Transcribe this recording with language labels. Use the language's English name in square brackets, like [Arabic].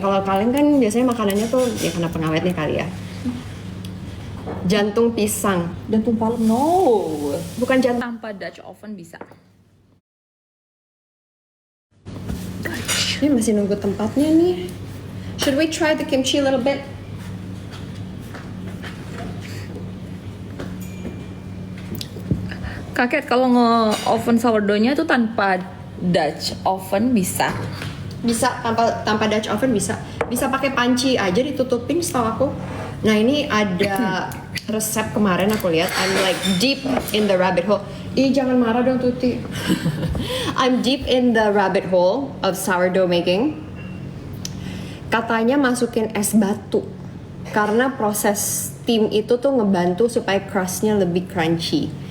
[Indonesian] Kalau kaleng kan biasanya makanannya tuh ya karena pengawetnya kali ya. Jantung pisang. Jantung palem, [English] no. [Indonesian] Bukan jantung. Tanpa Dutch oven bisa. Ini masih nunggu tempatnya nih. [English] Should we try the kimchi a little bit? [Indonesian] Kakek kalau nge-oven sourdough-nya tuh tanpa Dutch oven bisa. Bisa tanpa Dutch oven bisa. Bisa pakai panci aja ditutupin setahu aku. Nah ini ada resep kemarin aku lihat. [English] I'm like deep in the rabbit hole. [Indonesian] Ih jangan marah dong Tuti. [English] I'm deep in the rabbit hole of sourdough making. [Indonesian] Katanya masukin es batu. Karena proses steam itu tuh ngebantu supaya crustnya lebih crunchy.